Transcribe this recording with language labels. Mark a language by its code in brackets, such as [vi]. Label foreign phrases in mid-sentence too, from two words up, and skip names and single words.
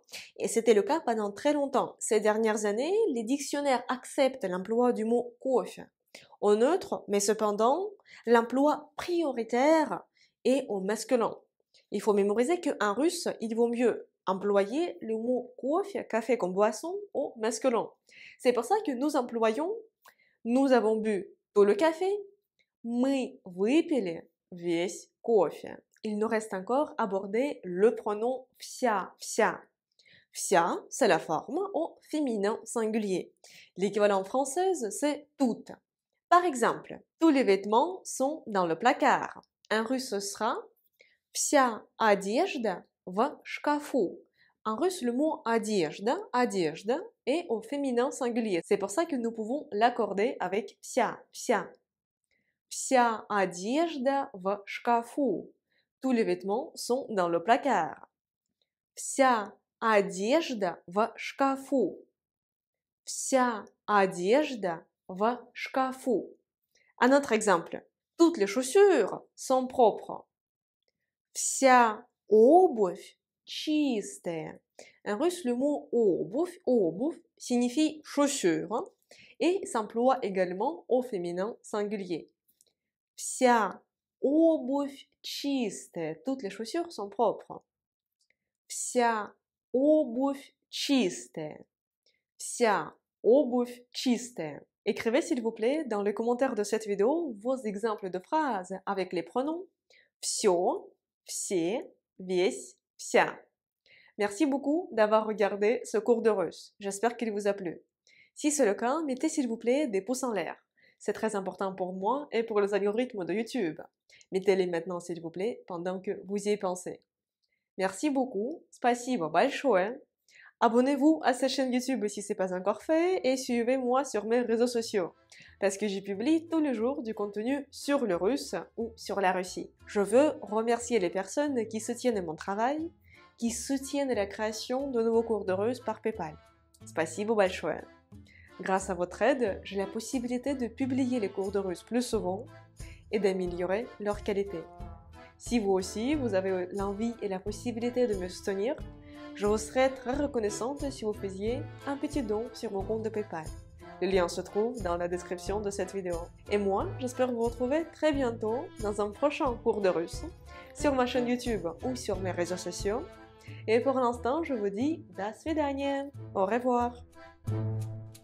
[fr] Et c'était le cas pendant très longtemps. Ces dernières années, les dictionnaires acceptent l'emploi du mot кофе au neutre, mais cependant, l'emploi prioritaire est au masculin. Il faut mémoriser qu'en russe, il vaut mieux employer le mot кофе, café comme boisson, au masculin. C'est pour ça que nous employons nous avons bu tout le café. [ru] Мы выпили весь кофе. [fr] Il nous reste encore à aborder le pronom вся, вся. Вся, c'est la forme au féminin singulier. L'équivalent française, c'est toute. Par exemple, tous les vêtements sont dans le placard. En russe, ce sera [ru] вся одежда в шкафу. [fr] En russe, le mot одежда, одежда, est au féminin singulier. C'est pour ça que nous pouvons l'accorder avec вся, вся. [ru] Вся одежда в шкафу. [fr] Tous les vêtements sont dans le placard. [ru] Вся одежда в шкафу. Вся одежда в шкафу. [fr] Un autre exemple. Toutes les chaussures sont propres. [ru] Вся обувь чистая. [fr] En russe, le mot обувь signifie chaussure et s'emploie également au féminin singulier. [ru] Вся обувь чистая. [fr] Toutes les chaussures sont propres. [ru] Вся обувь чистая. Вся обувь чистая. [fr] Écrivez s'il vous plaît dans les commentaires de cette vidéo vos exemples de phrases avec les pronoms [ru] всё, все, весь, вся. [fr] Merci beaucoup d'avoir regardé ce cours de russe. J'espère qu'il vous a plu. Si c'est le cas, mettez s'il vous plaît des pouces en l'air. C'est très important pour moi et pour les algorithmes de YouTube. Mettez-les maintenant s'il vous plaît pendant que vous y pensez. Merci beaucoup. [ru] Спасибо большое. [fr] Abonnez-vous à cette chaîne YouTube si ce n'est pas encore fait et suivez-moi sur mes réseaux sociaux parce que j'y publie tous les jours du contenu sur le russe ou sur la Russie. Je veux remercier les personnes qui soutiennent mon travail, qui soutiennent la création de nouveaux cours de russe par PayPal. [ru] Спасибо большое. [fr] Grâce à votre aide, j'ai la possibilité de publier les cours de russe plus souvent et d'améliorer leur qualité. Si vous aussi, vous avez l'envie et la possibilité de me soutenir, je vous serais très reconnaissante si vous faisiez un petit don sur mon compte de PayPal. Le lien se trouve dans la description de cette vidéo. Et moi, j'espère vous retrouver très bientôt dans un prochain cours de russe, sur ma chaîne YouTube ou sur mes réseaux sociaux. Et pour l'instant, je vous dis [ru] до свидания, [fr] au revoir.